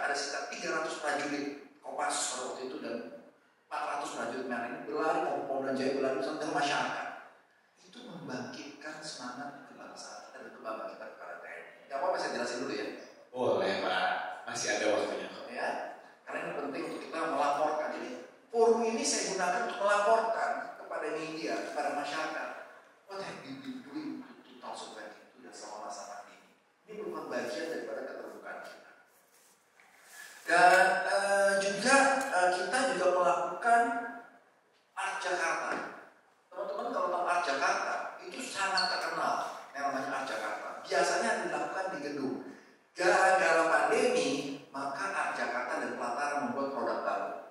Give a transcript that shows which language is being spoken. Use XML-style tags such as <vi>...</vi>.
<id>Ada sekitar 300 prajurit Kopassus pada waktu itu dan 400 prajurit Marinir berlari, Pongdam Jaya berlari bersama dengan masyarakat. Itu membangkitkan semangat kebangsaan dan kebanggaan kita kepada TNI. Gak apa-apa saya jelasin dulu ya. Boleh Pak, masih ada waktunya kok. Ya, karena ini penting untuk kita melaporkan. Jadi forum ini saya gunakan untuk melaporkan kepada media, kepada masyarakat.</id> <en>What have you been doing to 2022</en> <id>dan selama masa pandemi? Ini merupakan bagian daripada keterbukaan kita. Dan juga kita juga melakukan Art Jakarta. Teman-teman kalau tahu Art Jakarta itu sangat terkenal yang namanya Art Jakarta. Biasanya dilakukan di gedung. Gara-gara pandemi, maka Art Jakarta dan pelataran membuat produk baru.</id>